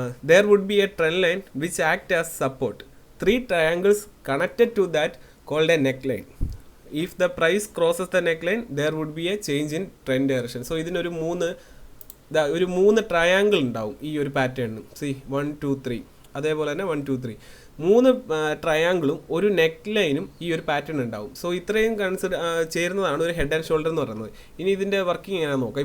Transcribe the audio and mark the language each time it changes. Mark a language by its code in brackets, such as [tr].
[en] There would be a trend line which act as support. 3 triangles connected to that called a neckline. If the price crosses the neckline, there would be a change in trend direction. [ml] So ഇതിനൊരു 3 triangle ഉണ്ടാവും ഈ ഒരു പാറ്റേണിന്. 1 2 3, അതേപോലെ തന്നെ 1 2 3 3 ട്രയാങ്കിളും ഒരു neck ലൈനും ഈ ഒരു പാറ്റേൺ ഉണ്ടാവും. സോ ഇത്രയും ചേരുന്നതാണ് ഒരു ഹെഡ് ആൻഡ് ഷോൾഡർ എന്ന് പറയുന്നത്. ഇനി ഇതിൻ്റെ വർക്കിംഗ് എങ്ങനെയാണെന്ന് നോക്കാം.